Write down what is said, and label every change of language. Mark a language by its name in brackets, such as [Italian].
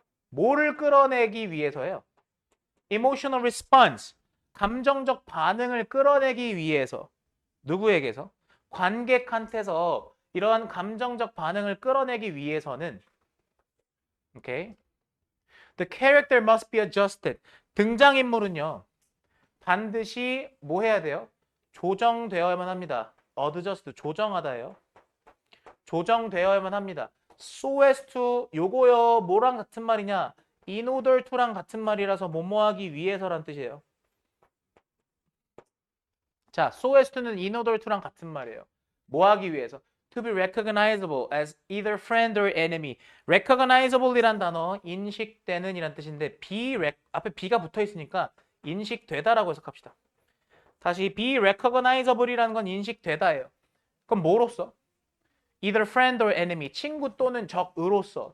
[Korean] 뭐를 끌어내기 위해서예요? [English] emotional response, [Korean] 감정적 반응을 끌어내기 위해서. 누구에게서? 관객한테서 이러한 감정적 반응을 끌어내기 위해서는 오케이. [English] The character must be adjusted. [Korean] 등장인물은요. 반드시 뭐 해야 돼요? 조정되어야만 합니다. adjust, 조정하다예요. 조정되어야만 합니다. so as to 요거요 뭐랑 같은 말이냐? in order to랑 같은 말이라서 뭐뭐 하기 위해서란 뜻이에요. 자, so as to는 in order to랑 같은 말이에요. 뭐 하기 위해서? [English] To be recognizable as either friend or enemy. [Korean] recognizable이란 단어 인식되는 이란 뜻인데 앞에 be가 붙어 있으니까 인식되다라고 해석합시다. 다시 be recognizable이라는 건 인식되다예요. 그럼 뭐로써? [English] either friend or enemy. [Korean] 친구 또는 적으로서.